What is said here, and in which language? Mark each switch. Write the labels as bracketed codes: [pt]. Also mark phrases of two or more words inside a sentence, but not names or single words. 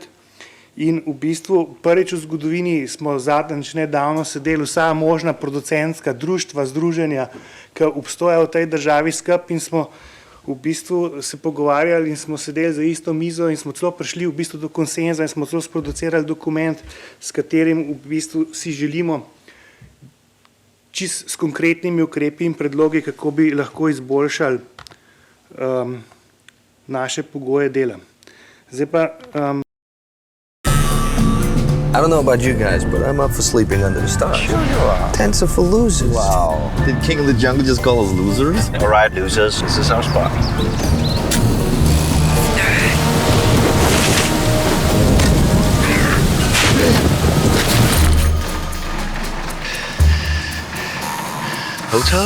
[sl] In v bistvu prvič v zgodovini smo zadnjič nedavno sedeli vsa možna producentska društva, združenja, ki obstojajo v tej državi skupaj in smo v bistvu se pogovarjali in smo sedeli za isto mizo in smo celo prišli v bistvu do konsenza in smo celo sproducirali dokument, s katerim v bistvu si želimo s konkretnimi ukrepi in predlogi, kako bi lahko izboljšali naše pogoje dela. Zdaj pa [en] I don't know about you guys, but I'm up for sleeping under the stars. Sure you are. Tents are for losers. Wow. Did King of the Jungle just call us losers? All right, losers. This is our spot. Hotel?